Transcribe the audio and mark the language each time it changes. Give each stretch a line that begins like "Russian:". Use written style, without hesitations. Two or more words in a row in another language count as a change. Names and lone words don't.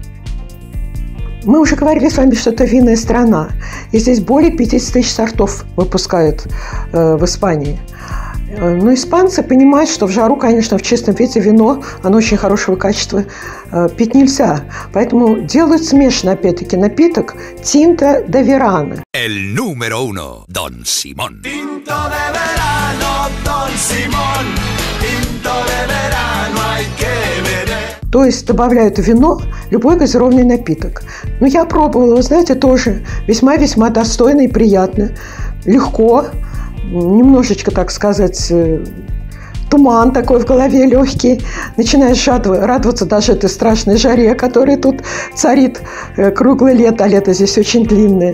Russian: Мы уже говорили с вами, что это винная страна. И здесь более 50 тысяч сортов выпускают в Испании. Но испанцы понимают, что в жару, конечно, в чистом виде вино, оно очень хорошего качества, пить нельзя. Поэтому делают смешанный, опять-таки, напиток Tinto de Verano.
Spanish: El número uno, Don Simón. Tinto de verano, Don Simón. Tinto de verano, hay que beber.
Russian: То есть добавляют в вино любой газированный напиток. Но я пробовала, вы знаете, тоже весьма-весьма достойно и приятно. Легко. Немножечко, так сказать, туман такой в голове легкий. Начинаешь радоваться даже этой страшной жаре, которая тут царит круглое лето, а лето здесь очень длинное.